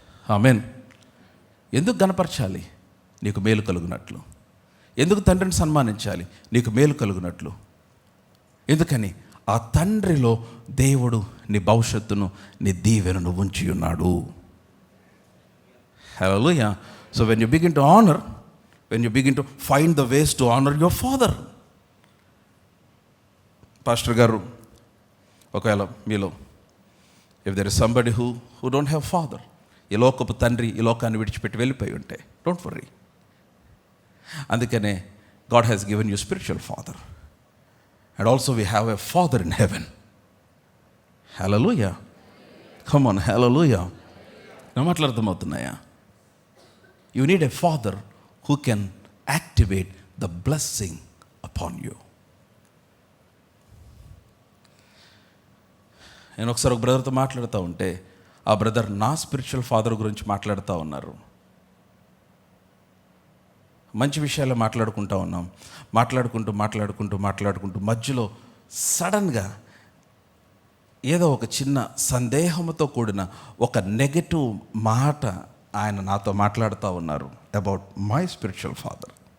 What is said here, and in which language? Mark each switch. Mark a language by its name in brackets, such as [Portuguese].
[Telugu] ఆమేన్. ఎందుకు గణపరచాలి? నీకు మేలు కలుగునట్లు. ఎందుకు తండ్రిని సన్మానించాలి? నీకు మేలు కలుగునట్లు. ఎందుకని? ఆ తండ్రిలో దేవుడు నీ భవిష్యత్తును, నీ దీవెనను ఉంచి ఉన్నాడు. హల్లెలూయా. [English] So when you begin to honour, when you begin to find the ways to honor your father. [Telugu] Pastor గారు, ఒకవేళ మీలో [English] if there is somebody who don't have father, [Telugu] ఈ లోకపు తండ్రి ఈ లోకాన్ని విడిచిపెట్టి వెళ్ళిపోయి ఉంటే, [English] Don't worry. [Telugu] అందుకనే [English] God has given you spiritual father, and also we have a father in heaven. Hallelujah. Come on, hallelujah. [Telugu] నా మాటలు అర్థమవుతున్నాయా? [English] You need a father who can activate the blessing upon you. [Telugu] నేను ఒకసారి ఒక బ్రదర్తో మాట్లాడుతూ ఉంటే, ఆ brother నా స్పిరిచువల్ ఫాదర్ గురించి మాట్లాడుతూ ఉన్నారు. మంచి విషయాలు మాట్లాడుకుంటూ ఉన్నాం. మాట్లాడుకుంటూ మధ్యలో సడన్గా ఏదో ఒక చిన్న సందేహంతో కూడిన ఒక నెగటివ్ మాట ఆయన నాతో మాట్లాడుతూ ఉన్నారు [English] About my spiritual father.